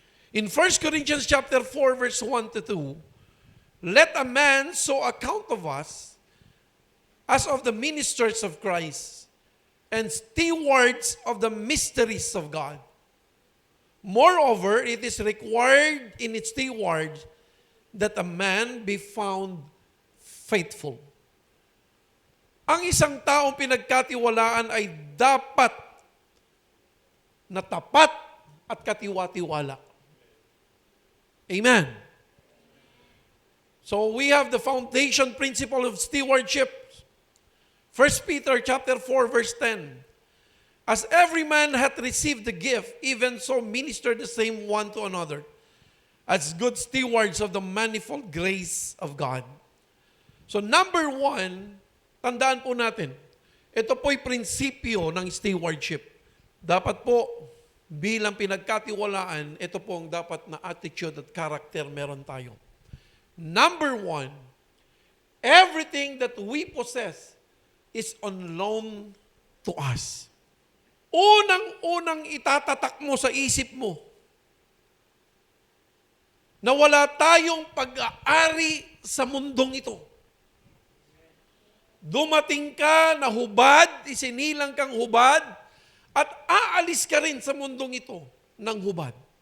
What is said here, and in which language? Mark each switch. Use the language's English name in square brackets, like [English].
[English] In 1 Corinthians chapter 4, verse 1 to 2, let a man so account of us as of the ministers of Christ and stewards of the mysteries of God. Moreover, it is required in its steward that a man be found faithful. [Filipino] Ang isang taong pinagkatiwalaan ay dapat na tapat at katiwa-tiwala. Amen. [English] So we have the foundation principle of stewardship. 1 Peter chapter 4 verse 10. As every man hath received the gift, even so minister the same one to another, as good stewards of the manifold grace of God. So number one, [Filipino] tandaan po natin, ito po'y prinsipyo ng stewardship. Dapat po, bilang pinagkatiwalaan, ito po ang dapat na attitude at character meron tayo. [English] Number one, everything that we possess is on loan to us. [Filipino] Unang-unang itatatak mo sa isip mo na wala tayong pag-aari sa mundong ito. Dumating ka na hubad, isinilang kang hubad, at aalis ka rin sa mundong ito ng hubad.